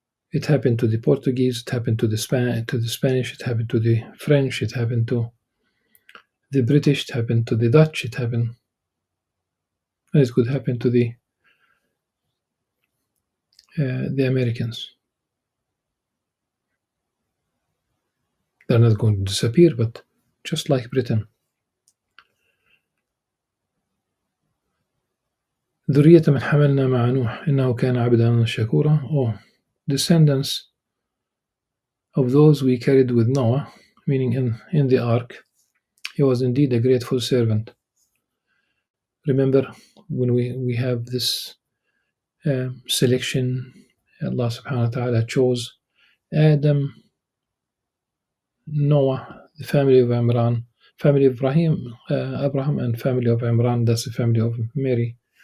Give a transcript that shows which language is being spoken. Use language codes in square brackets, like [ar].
[en] It happened to the Portuguese, it happened to the Spanish, it happened to the French, it happened to the British, it happened to the Dutch, it happened, and it could happen to the Americans. They're not going to disappear, but just like Britain. [ar] ذرية من حملنا مع نوح إنه كان عبدا شكورا. [en] Oh, descendants of those we carried with Noah, meaning in the ark, he was indeed a grateful servant. Remember when we have this selection, Allah subhanahu wa ta'ala chose Adam, Noah, the family of Imran, family of Abraham, and family of Imran, that's the family of Mary.